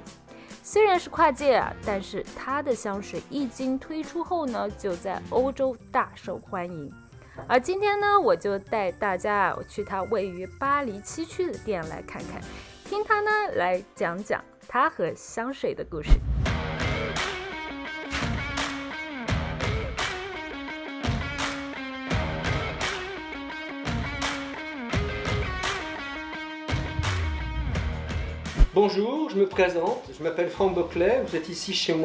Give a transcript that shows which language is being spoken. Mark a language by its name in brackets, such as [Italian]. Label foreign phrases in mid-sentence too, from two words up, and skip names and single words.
[Chinese] 虽然是跨界但是他的香水一经推出后呢，就在欧洲大受欢迎。而今天呢，我就带大家去他位于巴黎7区的店来看看，听他呢来讲讲他和香水的故事。 [French] Bonjour, je me présente, je m'appelle Franck Boclet, vous êtes ici chez